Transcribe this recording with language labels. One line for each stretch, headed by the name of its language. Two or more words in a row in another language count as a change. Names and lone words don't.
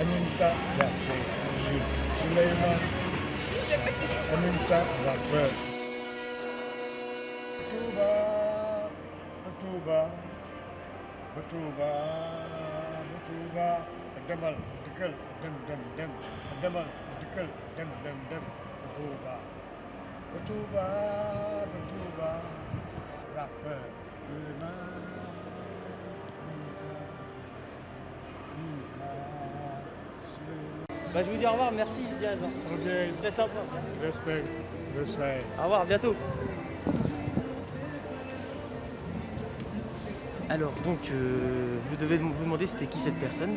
French: Anita Jassé, Jules Suleiman, Anita Rappel. Batuba, Batuba, Batuba, Adamal, Dikal, Dem, Adamal, Dikal, Dem, Batuba, Batuba, Batuba, Rappel, Suleiman. Bah, je vous dis au revoir, merci Diaz. Ok, Très sympa. respect, respect. Au revoir, à bientôt. Alors donc vous devez vous demander c'était qui cette personne.